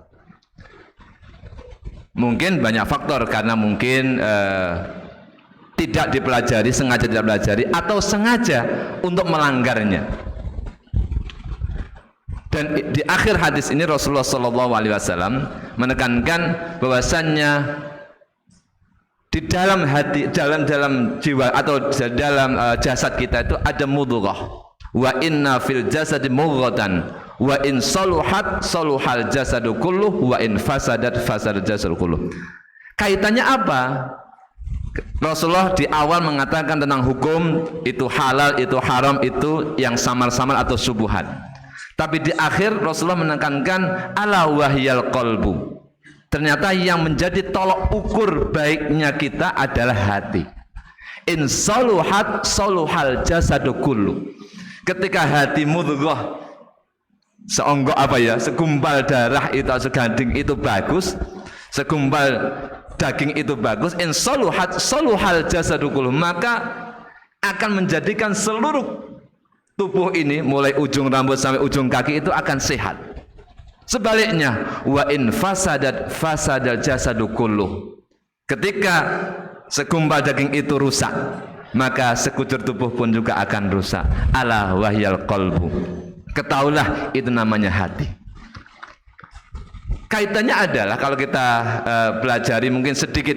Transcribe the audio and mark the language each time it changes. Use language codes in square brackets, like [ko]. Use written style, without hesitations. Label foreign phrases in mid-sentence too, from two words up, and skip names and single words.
[id] Mungkin banyak faktor, karena mungkin tidak dipelajari, sengaja tidak pelajari, atau sengaja untuk melanggarnya. Dan di akhir hadis ini Rasulullah SAW menekankan bahwasannya di dalam hati, dalam jiwa atau dalam jasad kita itu ada mudghah. [ar] وإن في الجسد مضغة وإن صلحت صلح الجسد كله وإن فسدت فسد الجسد كله wa in fasadat fasadal jasadu kulluh. [id] Kaitannya apa? Rasulullah di awal mengatakan tentang hukum itu halal, itu haram, itu yang samar-samar atau subuhat. Tapi di akhir Rasulullah menekankan [ar] ألا وهي القلب. [id] Ternyata yang menjadi tolok ukur baiknya kita adalah hati. [ar] إن صلحت صلح الجسد كله. [id] Ketika hati mudghah, seonggok segumpal darah itu, seganding itu bagus, segumpal daging itu bagus, [ar] إن صلحت صلح الجسد كله, [id] maka akan menjadikan seluruh tubuh ini mulai ujung rambut sampai ujung kaki itu akan sehat. Sebaliknya, [ar] وإن فسدت فسد الجسد كله. [id] Ketika segumpal daging itu rusak, maka sekujur tubuh pun juga akan rusak. [ar] ألا وهي القلب. [id] Ketahuilah itu namanya hati. Kaitannya adalah kalau kita pelajari mungkin sedikit.